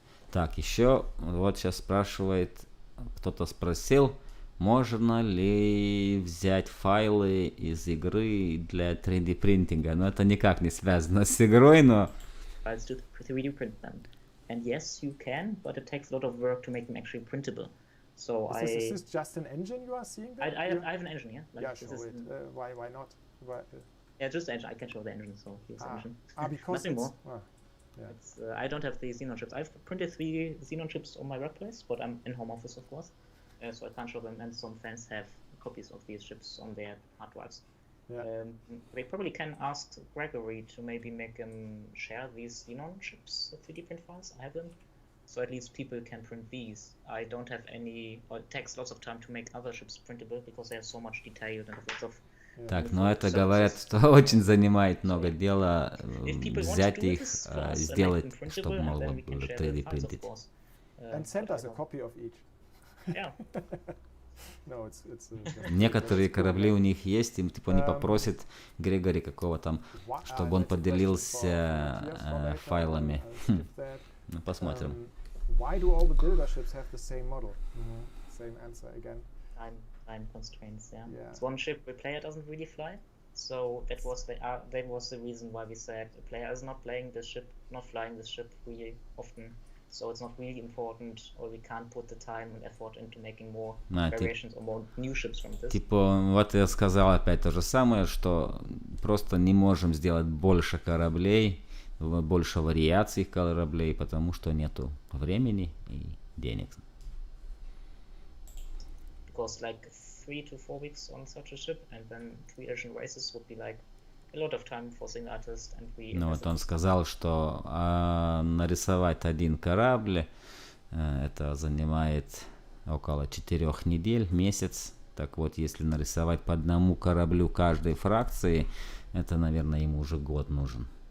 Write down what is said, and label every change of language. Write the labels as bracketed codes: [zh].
[ru] Так, еще вот сейчас спрашивает, кто-то спросил, можно ли взять файлы из игры для 3D принтинга. Но это никак не связано с игрой, но... [en] Files to 3D print them. And yes, you can, but it takes a lot of work to make them actually printable. So is this just an engine you are seeing there? I have an engine, yeah. Like, yeah, show it. Why not? Yeah, just the engine. I can show the engine, so here's the engine. Because nothing more. Yeah. I don't have the Xenon chips. I've printed 3 Xenon chips on my workplace, but I'm in home office, of course. So I can't show them, and some fans have copies of these chips on their hard drives. Yeah. They probably can ask Gregory to maybe make share these Xenon chips, the 3D print files. I have them. So at least people can print these. I don't have any, or it takes lots of time to make other ships printable because they have so much detail and lots of... [ru] Так, но это говорят, что очень занимает много дела взять их, сделать, чтобы можно было 3D принтить. [en] And send us a copy of each. Yeah. No, it's [ru] Некоторые корабли у них есть, им типа не попросит Грегори какого там, чтобы он поделился файлами. Ну, посмотрим. [en] Why do all the builder ships have the same model? Same answer again. Time constraints, yeah. It's one ship where player doesn't really fly, so that was the reason why we said the player is not flying this ship really often, so it's not really important, or we can't put the time and effort into making more variations or more new ships from this. [ru] Типа, вот я сказал опять то же самое, что просто не можем сделать больше кораблей, больше вариаций кораблей, потому что нету времени и денег. [en] Because like 3 to 4 weeks on such a ship, and then 3 Asian races would be like a lot of time for single artist, and we... [ru] Ну вот он сказал, что нарисовать один корабль, это занимает около 4 недель, месяц. Так вот, если нарисовать по одному кораблю каждой фракции, это, наверное, ему уже год нужен.